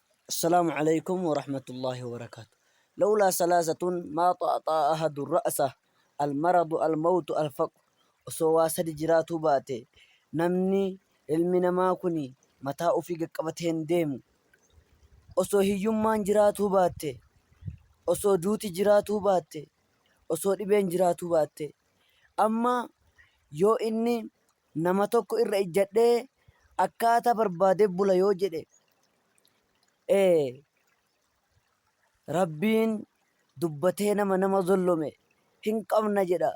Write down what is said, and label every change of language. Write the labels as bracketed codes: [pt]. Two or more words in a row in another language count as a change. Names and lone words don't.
[ar] السلام عليكم ورحمة الله وبركاته. لولا ثلاثة ما طأطأ أحد رأسه: المرض، الموت، الفقر. [om] osoo waa sadi jiraatuu baate namni ilmi namaa kuni mataa ofii qaqqabatee hin deemu. Osoo hiyyummaan jiraatuu baatte, osoo duuti jiraatuu baatte, osoo dhibeen jiraatuu baatte, amma yoo inni nama tokko irra ijjadhee akkaataa barbaadee bula yoo jedhe, rabbiin dubbatee nama zollome hin qabna jedha.